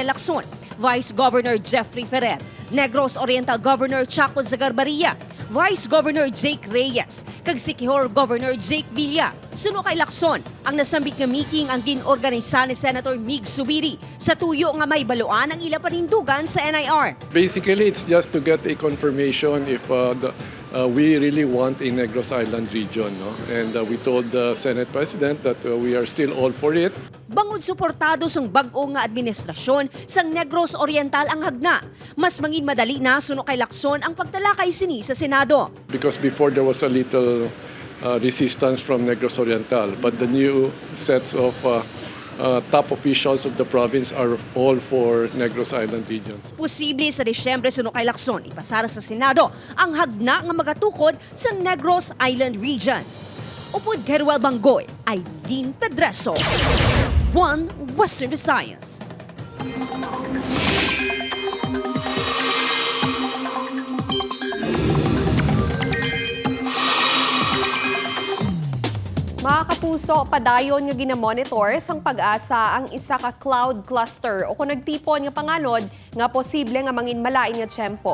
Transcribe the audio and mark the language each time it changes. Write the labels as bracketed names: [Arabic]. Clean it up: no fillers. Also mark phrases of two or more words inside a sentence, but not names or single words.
[Hiligaynon] Lacson, Vice Governor Jeffrey Ferrer, Negros Oriental Governor Chaco Zagarbaria, Vice Governor Jake Reyes, kag Siquijor Governor Jake Villa. Suno kay Lacson, ang nasambit nga meeting ang ginorganisa ni Senator Mig Subiri sa tuyo nga may baluan ang ila panindugan sa NIR. [English] Basically, it's just to get a confirmation if we really want a Negros Island region. No? And we told the Senate President that we are still all for it. [Hiligaynon] Bangod suportado sang bag-o nga administrasyon sang Negros Oriental ang hagna. Mas mangin madali na suno kay Lacson ang pagtalakay sini sa Senado. [English] Because before there was a little resistance from Negros Oriental, but the new sets of top officials of the province are all for Negros Island regions. [Hiligaynon] Posible sa Disyembre suno kay Lacson ipasara sa Senado ang hagna nga magatukod sa Negros Island region. Upod Geruel Bangoy, Aileen Pedreso, One Western Visayas. Mga kapuso, padayon nga ginamonitor sang Pag-asa ang isa ka cloud cluster o kung nagtipon nga panganod nga posible nga mangin malain nga tiyempo.